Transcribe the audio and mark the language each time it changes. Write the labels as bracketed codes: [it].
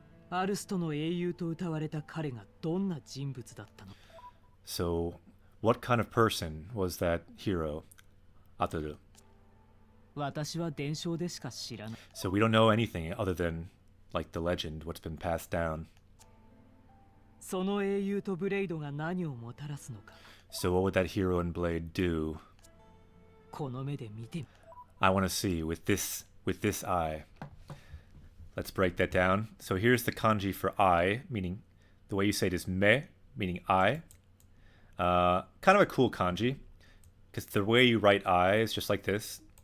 [ja] アルストの英雄と謳われた彼がどんな人物だったの? [en] So what kind of person was that hero, Adaru? [ja] 私は伝承でしか知らない。 [en] So we don't know anything other than like the legend, what's been passed down. [ja] その英雄とブレイドが何をもたらすのか。 [en] So what would that hero and blade do? [ja] この目で見てみ。 [en] I want to see with this eye. Let's break that down. So here's the kanji for eye, meaning the way you say it is me, meaning eye. Kind of a cool kanji, because the way you write eye is just like this.